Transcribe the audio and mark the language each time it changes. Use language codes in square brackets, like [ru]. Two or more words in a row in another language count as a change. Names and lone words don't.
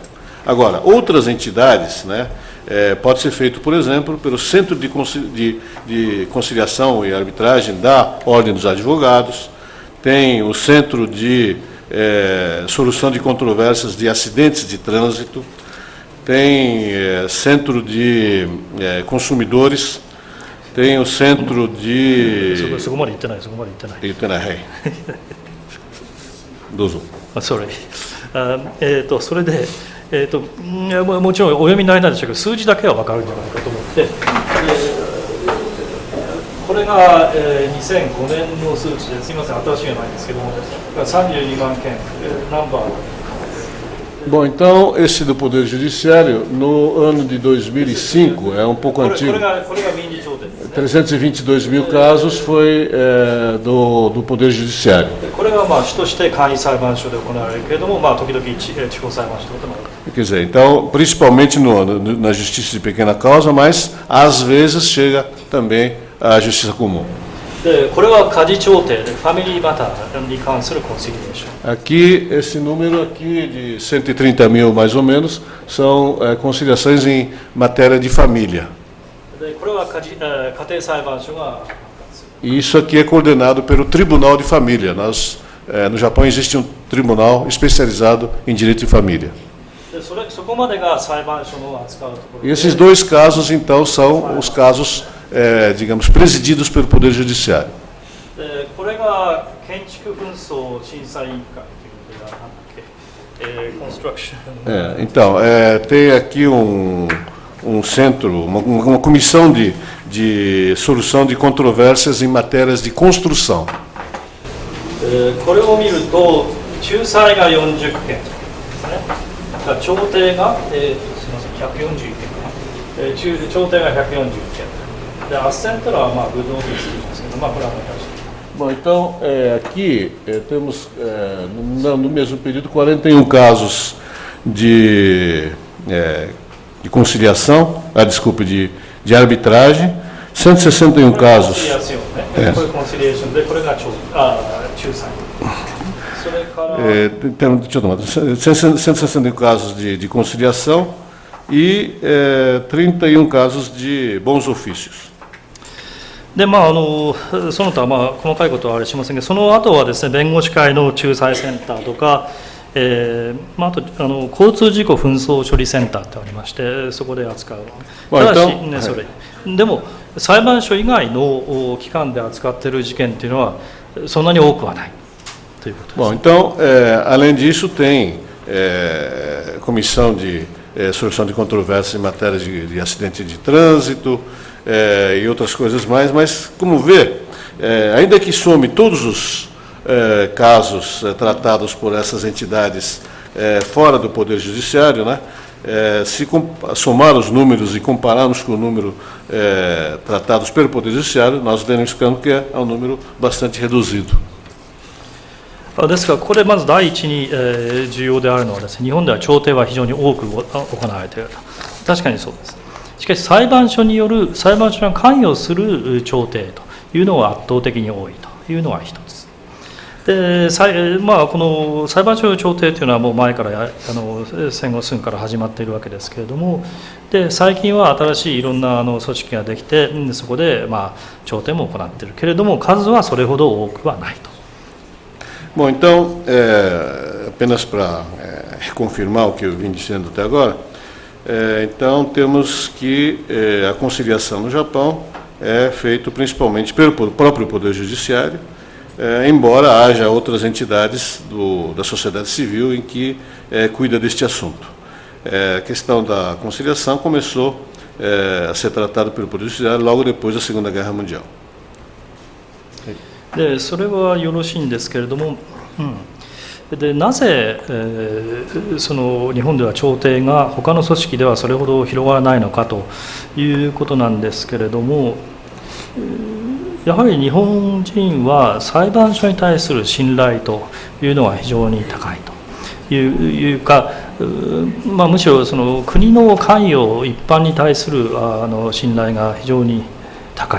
[pt] Agora, outras entidades, né, pode ser feito, por exemplo, pelo Centro de Conciliação e Arbitragem da Ordem dos Advogados, tem o Centro de Solução de Controvérsias de Acidentes de Trânsito, tem Centro de Consumidores, tem o Centro de... [en] Sorry. [ja] それで、もちろんお読みになれないでしょうけど、数字だけは分かるんじゃないかと思って、これれが、2005年の数値です。すみません、新しいのないんですけども、32万件、ナンバー。 [pt] Bom, então, esse do Poder Judiciário, no ano de 2005, é um pouco antigo, 322 mil casos foi do Poder Judiciário. [ja] これが主として簡易裁判所で行われるけれども、時々地方裁判所ともある。 [pt] Quer dizer, então, principalmente na Justiça de Pequena Causa, mas às vezes chega também à Justiça Comum. [ja] でこれは家事調停で [en] family matter [ja] に関するコンシリエーション。 [pt] Aqui, esse número aqui de 130 mil mais ou menos, são conciliações em matéria de família. [ja] でこれは家庭裁判所が。 [pt] E isso aqui é coordenado pelo Tribunal de Família. No Japão existe um tribunal especializado em direito de família. [ja] でそこまでが裁判所の扱うところで。 [pt] E esses dois casos, então, são os casos, digamos, presididos pelo Poder Judiciário. [ja] でこれが建築紛争審査委員会というのがなんだっけ、construction。 [pt] Então, tem aqui um centro, uma comissão de solução de controvérsias em matérias de construção. [ja] これを見ると仲裁が40件ですね。調停が、すみません、141件かな。調停が140件。で、斡旋というのは [en] good office [ja] ですけど、これは難しい。 [pt] Bom, então, aqui temos, no mesmo período, 41 casos de conciliação, desculpe, de arbitragem, 161 casos. Deixa eu tomar, 161 casos de conciliação e 31 casos de bons ofícios. [ja] でその他細かいことはあれしませんが、その後はですね、弁護士会の仲裁センターとか、あと交通事故紛争処理センターってありまして、そこで扱う。ただし、ね、それでも裁判所以外の機関で扱っている事件というのはそんなに多くはないということです。 [pt] Bom, então, além disso, tem comissão de solução de controvérsias em matéria de acidente de trânsito, e outras coisas mais, mas, como vê, ainda que some todos os casos tratados por essas entidades fora do Poder Judiciário, né, se somar os números e compararmos com o número tratados pelo Poder Judiciário, nós verificamos que é um número bastante reduzido. [ja] ですから、これまず第一に重要であるのはですね、日本では調停は非常に多く行われていると。確かにそうです。しかし裁判所による裁判所が関与する調停というのは圧倒的に多いというのが一つで、この裁判所の調停というのはもう前から戦後すぐから始まっているわけですけれども、で最近は新しいいろんな組織ができて、そこで調停も行っているけれども、数はそれほど多くはないと。 [pt] Bom, então, apenas para reconfirmar o que eu vim dizendo até agora, então temos que a conciliação no Japão é feita principalmente pelo próprio Poder Judiciário, embora haja outras entidades da sociedade civil em que cuida deste assunto. A questão da conciliação começou a ser tratada pelo Poder Judiciário logo depois da Segunda Guerra Mundial. [ja] でそれはよろしいんですけれども、でなぜ、その日本では調停が他の組織ではそれほど広がらないのかということなんですけれども、やはり日本人は裁判所に対する信頼というのは非常に高いというか、むしろその国の関与一般に対する信頼が非常に高い。